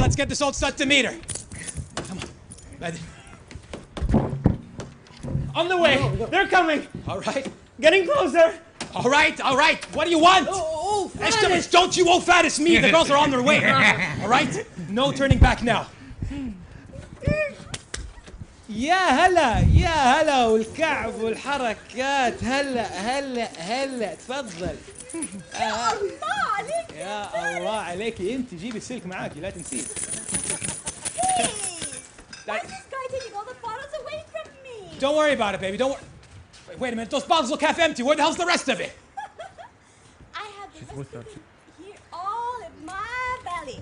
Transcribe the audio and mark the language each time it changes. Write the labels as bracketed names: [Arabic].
[English] Let's get this old slut to meet her. Come on. On the way. They're coming. All right. Getting closer. All right. What do you want? Faris. Don't you Faris me. The girls are on their way. All right? No turning back now. [Arabic] يا هلا والكعب والحركات هلا تفضل. يا الله عليك يا الله عليكي انت جيبي السلك معاكي لا تنسيه. [English] Hey! Why is this guy taking all the bottles away from me? Don't worry about it, baby. Don't worry. Wait a minute. Those bottles look half empty. Where the hell's the rest of it? I have the recipe here all in my belly.